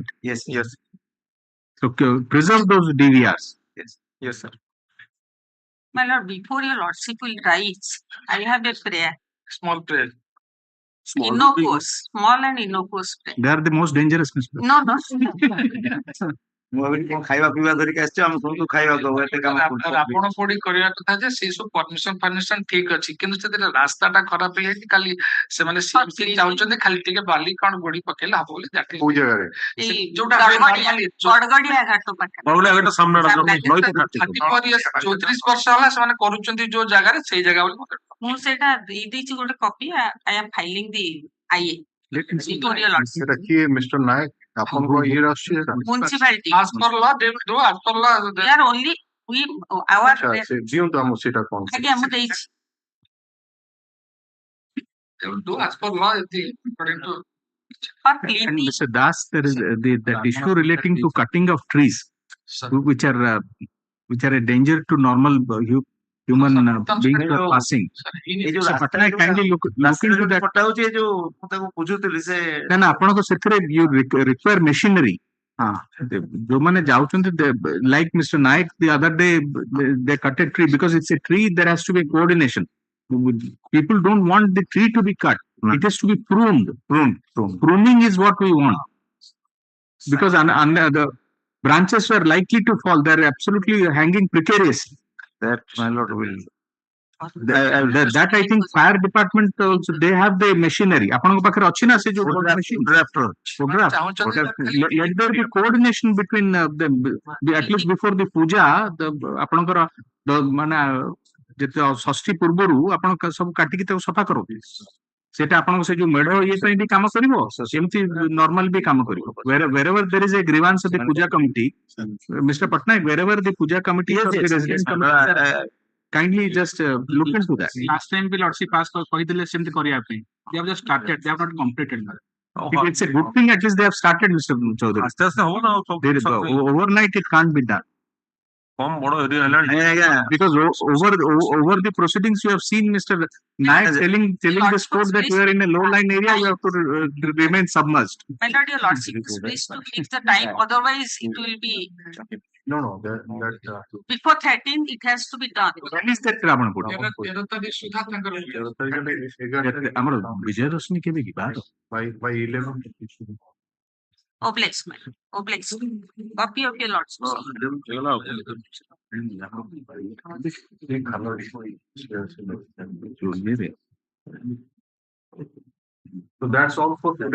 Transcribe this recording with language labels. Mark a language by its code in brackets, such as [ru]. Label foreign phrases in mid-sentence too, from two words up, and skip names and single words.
[en] Yes. So preserve those DVRs. Yes, sir. My lord, before your lordship will rise, I have a prayer. Small prayer. Innocuous, small and innocuous prayer. They are the most dangerous. No. [or] ଖାଇବା ପିଇବା ଧରିକି ଆସିଛୁ ଆମେ ସମସ୍ତଙ୍କୁ ଖାଇବା ଦବୁ ଏତେ କାମ କରୁଛୁ। ଆପଣ କୋଉଠି କରିବା କଥା ଯେ ସେଇ ସବୁ ପରମିଶନ ଠିକ ଅଛି କିନ୍ତୁ ସେଥିରେ ରାସ୍ତାଟା ଖରାପ ହେଇଯାଇଛି ଖାଲି ସେମାନେ ଚାହୁଁଛନ୍ତି ଖାଲି ଟିକେ ବାଲି କଣ ଗୋଡି ପକେଇଲେ ହବ ବୋଲି କୋଉ ଜାଗାରେ ଯୋଉଟା ଗଡଗଡିଆ ଘାଟ ପାଖରେ 34 ବର୍ଷ ହେଲା ସେମାନେ କରୁଛନ୍ତି ଯୋଉ ଜାଗାରେ ସେଇ ଜାଗା ବୋଲି ମତେ ମୁଁ ସେଇଟା ଦେଇଦେଇଛି ଗୋଟେ କପି [en] I am filing the IA [or] ସେଟା କିଏ ମିଷ୍ଟର ନାୟକ ଆପଣଙ୍କ ଇଏରେ ଆସୁଛି ସେଟା [en] municipality as per law they will do as per law we are only we our [or] ଦିଅନ୍ତୁ ଆମକୁ ସେଇଟା କଣ ଆଜ୍ଞା ମୁଁ ଦେଇଛି [en] they will do as per law according to And Mr. Das, there is that issue relating to cutting of trees, which are a danger to normal human beings who are passing. So, Patnaik, kindly look into that. No, [or] ଆପଣଙ୍କ ସେଥିରେ [en] you require machinery. [or] ଯୋଉମାନେ ଯାଉଛନ୍ତି like Mr. [en] Naik the other day they cut a tree because it's a tree, there has to be coordination. People don't want the tree to be cut. It has to be pruned. Pruning is what we want. Because the branches were likely to fall. They're absolutely hanging precariously. That my lord will. That I think fire department also they have the machinery. [or] ଆପଣଙ୍କ ପାଖରେ ଅଛି ନା ସେ ଯୋଉ machine [en] Drafter. Let there be coordination between them. At least before the puja, [or] ଆପଣଙ୍କର ମାନେ ଯେତେ ଷଷ୍ଠୀ ପୂର୍ବରୁ ଆପଣ ସବୁ କାଟିକି ତାକୁ ସଫା କରନ୍ତି ସେଟା ଆପଣଙ୍କ ସେ ଯୋଉ ମେଢ ଇଏ ପାଇଁ ବି କାମ କରିବ ସେମିତି ନର୍ମାଲ ବି କାମ କରିବ [en] wherever there is a grievance of the puja committee, Mr. Patnaik, wherever the puja committee or the resident committee kindly just look into that. Last time we lordship passed [or] କହିଥିଲେ ସେମିତି କରିବା ପାଇଁ [en] they have just started, they have not completed. It's a good thing at least they have started, Mr. Chaudhary. Overnight it can't be done. Because over the proceedings you have seen Mr. Naik telling this court that we are in a low-lying area, you have to remain submerged. My lord, your lordship, please to fix the time, otherwise it will be. No, that Before 13 it has to be done. When is that Ravan Pura? [or] ଆମର ବିଜୟ ଦଶମୀ କେବେ କି ବାର? [en] by 11. Oblex, man. Oblex. Copy of your lordship. So that's all for today.